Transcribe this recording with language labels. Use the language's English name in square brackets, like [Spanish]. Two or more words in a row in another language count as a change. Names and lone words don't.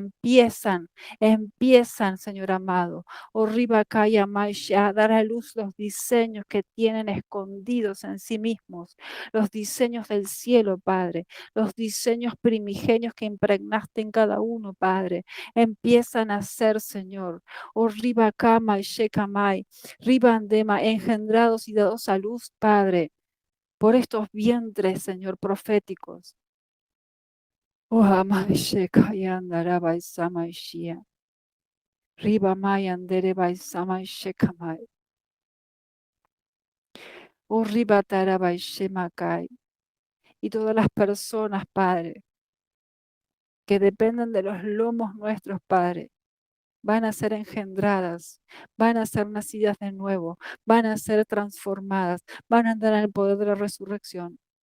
[Spanish] Empiezan, Señor amado, Orriba Kaya Maisha, a dar a luz los diseños que tienen escondidos en sí mismos, los diseños del cielo, Padre, los diseños primigenios que impregnaste en cada uno, Padre. Empiezan a ser, Señor, Orriba Kama y Shekamai, Ribandema, engendrados y dados a luz, Padre, por estos vientres, Señor, proféticos. Oh, amai shekayandara baisama ishia. Riba mayandere baisama shekamai. Oh, riba tara baishemakai. Y todas las personas, Padre, que dependen de los lomos nuestros, Padre, van a ser engendradas, van a ser nacidas de nuevo, van a ser transformadas, van a andar en el poder de la resurrección,